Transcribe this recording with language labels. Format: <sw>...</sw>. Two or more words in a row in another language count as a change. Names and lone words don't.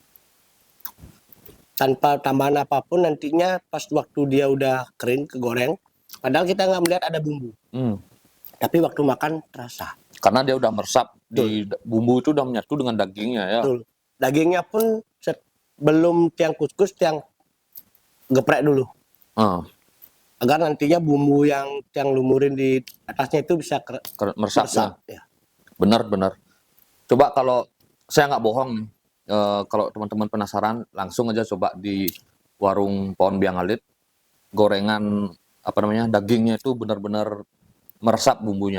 <id>Tanpa tambahan apapun, nantinya pas waktu dia udah kering kegoreng, padahal kita nggak melihat ada bumbu. Tapi waktu makan terasa. Karena dia udah meresap di bumbu itu, udah menyatu dengan dagingnya ya. Betul. Dagingnya pun belum tiang kukus, tiang geprek dulu. Agar nantinya bumbu yang tiang lumurin di atasnya itu bisa Meresap ya. ya. Benar. Coba kalau saya nggak bohong nih, kalau teman-teman penasaran, langsung aja coba di warung Pohon Biang Alit, gorengan dagingnya itu benar-benar meresap bumbunya.</id>